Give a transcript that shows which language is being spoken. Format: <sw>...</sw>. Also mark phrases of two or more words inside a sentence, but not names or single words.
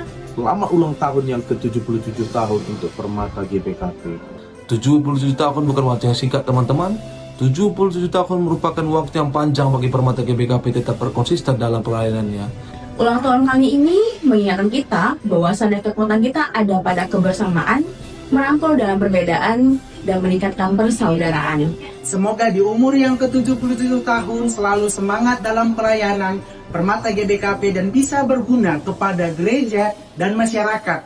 <id>Selamat ulang tahun yang ke-77 tahun untuk Permata GBKP. 77 tahun bukan waktu yang singkat teman-teman. 77 tahun merupakan waktu yang panjang bagi Permata GBKP tetap berkonsisten dalam pelayanannya. Ulang tahun kali ini mengingatkan kita bahwa sadar kekuatan kita ada pada kebersamaan, merangkul dalam perbedaan, dan meningkatkan persaudaraan. Semoga di umur yang ke-77 tahun selalu semangat dalam pelayanan Permata GBKP dan bisa berguna kepada gereja dan masyarakat.</id>